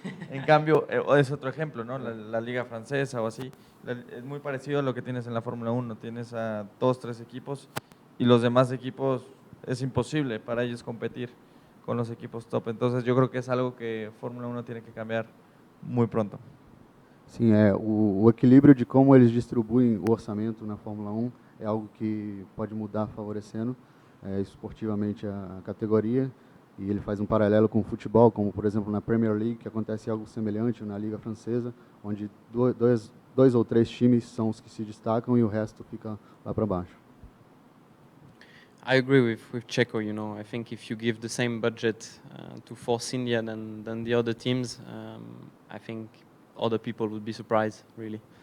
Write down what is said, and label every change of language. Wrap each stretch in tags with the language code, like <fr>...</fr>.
<es>En cambio, es otro ejemplo, ¿no? La Liga Francesa o así. Es muy parecido a lo que tienes en la Fórmula 1. Tienes a 2, 3 equipos y los demás equipos es imposible para ellos competir con los equipos top. Entonces yo creo que es algo que Fórmula 1 tiene que cambiar muy pronto.</es> <pt>Sim, o equilíbrio de como eles distribuem o orçamento na Fórmula 1 é algo que pode mudar favorecendo esportivamente a categoria, e ele faz um paralelo com o futebol, como por exemplo na Premier League, que acontece algo semelhante na Liga Francesa, onde dois ou três times são os que se destacam e o resto fica lá para baixo.</pt> <en>I agree with Checo. You know, I think if you give the same budget to Force India than the other teams, I think other people would be surprised, really.</en>